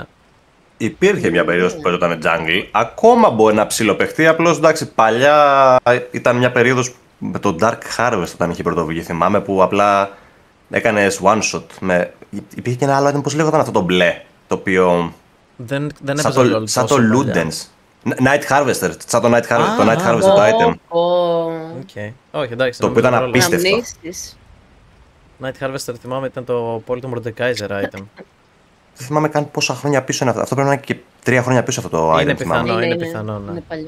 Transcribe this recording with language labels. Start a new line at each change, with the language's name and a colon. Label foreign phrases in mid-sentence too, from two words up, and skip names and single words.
Greek: Υπήρχε μια περίοδος που παίζονταν jungle. Ακόμα μπορεί να ψιλοπαιχτεί. Απλώς εντάξει, παλιά ήταν μια περίοδος με το Dark Harvest όταν είχε πρωτοβουλία. Θυμάμαι που απλά έκανες
English: one shot.
Greek: Υπήρχε και ένα άλλο item, πώς λέγονταν αυτό το μπλε. Το οποίο. Δεν έπαιζα LOL Σαν το τόσο παλιά. Ludens. Night Harvester. Σαν το Night Harvester, το Night Harvester το item. Οκ. Όχι, εντάξει. Το οποίο ήταν νομίζω απίστευτο. Αναμνήσεις. Night Harvester θυμάμαι ήταν το απόλυτο Mordekaiser item. Δεν θυμάμαι καν πόσα χρόνια πίσω είναι αυτό. Αυτό πρέπει να είναι και 3 χρόνια πίσω αυτό το Είναι item. θυμάμαι. πιθανό. είναι πιθανό, ναι. Είναι παλιό.